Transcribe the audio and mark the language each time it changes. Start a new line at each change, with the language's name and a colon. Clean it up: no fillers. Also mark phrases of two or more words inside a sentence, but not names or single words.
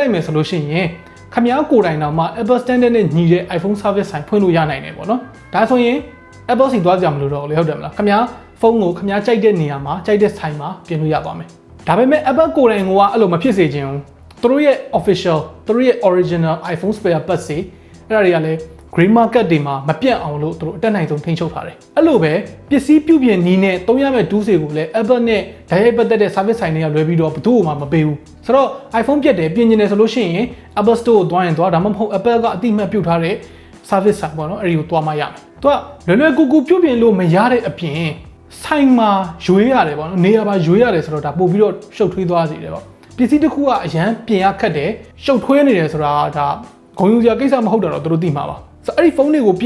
Burmese: လိုက်မယ်ဆိုလို့ရှိရင်ခမားကိုယ်တိုင်တော့မှ Apple standard နဲ့ညီတဲ့ iPhone service ဆိုင်ဖွင့်လို့ရနိုင်တယ်ပေါ့နော်ဒါဆိုရင် Apple စီသွားကြမလို့တော့လေဟုတ်တယ်မလားခမားဖုန်းကိုခမားကြိုက်တဲ့နေရာမှာကြိုက်တဲ့ဆိုင်မှာပြင်လို့ရပါမယ်ဒါ ပေမဲ့ Apple ကိုယ်တိုင်ကအဲ့လိုမဖြစ်စေချင်ဘူးသူတို့ရဲ့ official သူတို့ရဲ့
English: original iPhone spare parts
Burmese: တွေအဲ့ဒါတွေကလည်း
English: green market
Burmese: တွေမှာမပြတ်အောင်လို့သူတို့အတက်နိုင်ဆုံးထိန်းချုပ်ထားတယ် အဲ့လိုပဲပစ္စည်းပြုပြင်နည်းနဲ့သုံးရမယ့် tools တွေကိုလည်း Apple နဲ့ဓာတ်ရိုက်ပတ်သက်တဲ့ service ဆိုင်တွေကလွယ်ပြီးတော့ဘယ်သူ့မှမပေးဘူးဆိုတော့ iPhone ပြတ်တယ်ပြင်ကျင်တယ်ဆိုလို့ရှိရင် Apple Store ကိုသွားရင်သွားဒါမှမဟုတ် Apple ကအတိအမှတ်ပြုထားတဲ့ service ဆိုင်ပေါ့နော်အဲ့ဒီကိုသွားမှရမယ်သူကလွယ်လွယ်ကူကူပြုပြင်လို့မရတဲ့အပြင်ဆိုင်မှာရွေးရတယ်ပေါ့နော်နေရာမှာရွေးရတယ်ဆိုတော့ဒါပို့ပြီးတော့ရှုပ်ထွေးသွားစေတယ်ပေါ့ပစ္စည်းတစ်ခုကအရန်ပြင်ရခက်တယ်ရှုပ်ထွေးနေတယ်ဆိုတာဒါဂုဏ်ယူစရာကိစ္စမဟုတ်တော့သူတို့သိမှာပါဆိုအဲ့ဒီဖုန်းတွေကိုပြင်